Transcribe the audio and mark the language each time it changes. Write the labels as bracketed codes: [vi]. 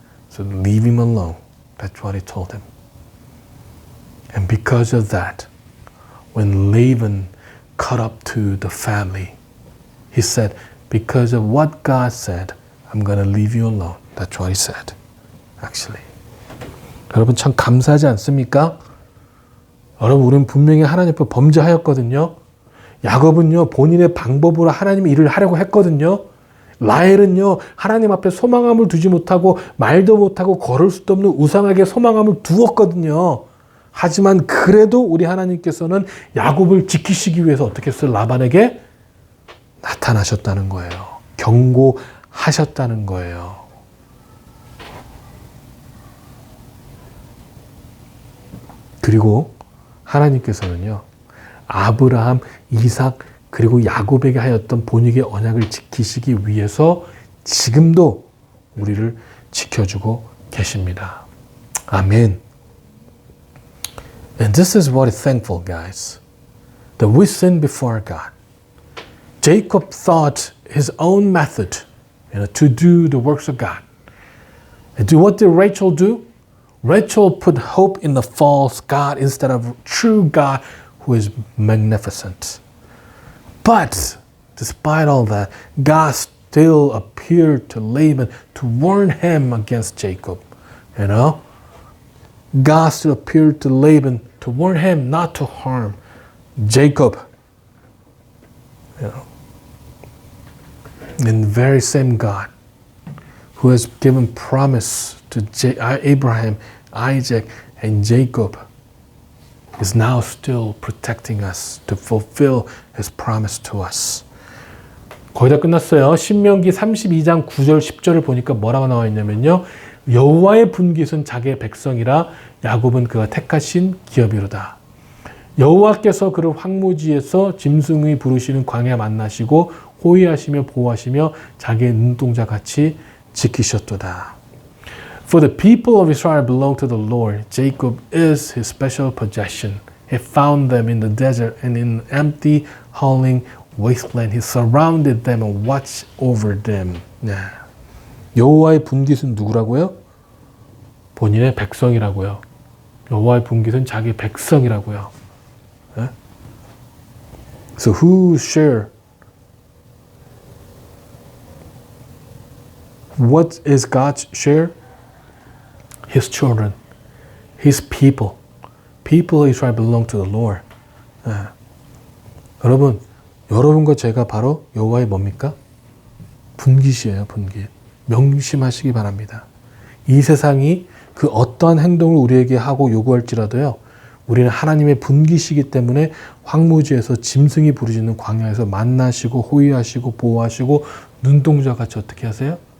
[en] So leave him alone. That's what he told him. And because of that, when Laban caught up to the family, he said, because of what God said, I'm going to leave you alone. That's what he said, actually. [ko] 여러분 참 감사하지 않습니까? 여러분, 우리는 분명히 하나님 앞에 범죄하였거든요. 야곱은요, 본인의 방법으로 하나님의 일을 하려고 했거든요. 라헬은요, 하나님 앞에 소망함을 두지 못하고 말도 못하고 걸을 수도 없는 우상에게 소망함을 두었거든요. 하지만 그래도 우리 하나님께서는 야곱을 지키시기 위해서 어떻게 했어요? 라반에게 나타나셨다는 거예요. 경고하셨다는 거예요. 그리고 하나님께서는요, 아브라함, 이삭, 그리고 야곱에게 하였던 본인의 언약을 지키시기 위해서 지금도 우리를 지켜주고 계십니다. 아멘. [en] And this is what is thankful, guys, that we sinned before God. Jacob thought his own method, to do the works of God. And what did Rachel do? Rachel put hope in the false God instead of true God who is magnificent. But despite all that, God still appeared to Laban to warn him against Jacob. You know? God still appeared to Laban to warn him not to harm Jacob. You know? And the very same God who has given promise to Abraham, Isaac, and Jacob is now still protecting us to fulfill His promise to us. [ko] 거의 다 끝났어요. 신명기 32장 9절 10절을 보니까 뭐라고 나와 있냐면요. 여호와의 분깃은 자기의 백성이라 야곱은 그가 택하신 기업이로다. 여호와께서 그를 황무지에서 짐승의 부르시는 광야 만나시고 호위하시며 보호하시며 자기의 눈동자 같이 지키셨도다. [en] For the people of Israel belong to the Lord. Jacob is his special possession. He found them in the desert and in an empty, howling wasteland. He surrounded them and watched over them. [ko] 네. 여호와의 분깃은 누구라고요? 본인의 백성이라고요. 여호와의 분깃은 자기 백성이라고요. 네? [en] So who share? What is God's share? His children, His people. People of Israel belong to the Lord. [ko] 네. 여러분, 여러분과 제가 바로 여호와의 뭡니까? 분깃이에요, 분깃. 명심하시기 바랍니다. 이 세상이 그 어떠한 행동을 우리에게 하고 요구할지라도요, 우리는 하나님의 분깃이기 때문에 황무지에서 짐승이 부르짖는 광야에서 만나시고 호위하시고 보호하시고 눈동자같이 어떻게 하세요?